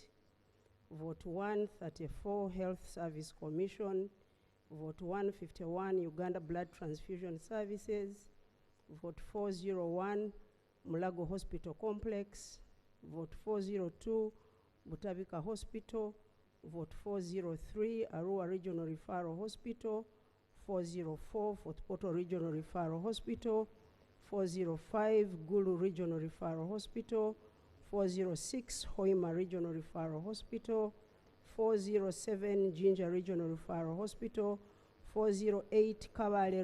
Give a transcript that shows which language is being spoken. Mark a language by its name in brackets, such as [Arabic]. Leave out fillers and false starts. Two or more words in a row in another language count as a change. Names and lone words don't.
[English] vote 134, Health Service Commission, vote 151, Uganda Blood Transfusion Services, vote 401, Mulago Hospital Complex, vote 402, Butabika Hospital, vote 403, Arua Regional Referral Hospital, 404, Fort Portal Regional Referral Hospital, 405, Gulu Regional Referral Hospital, 406, Hoima Regional Referral Hospital, 407, Jinja Regional Referral Hospital, 408, Kabale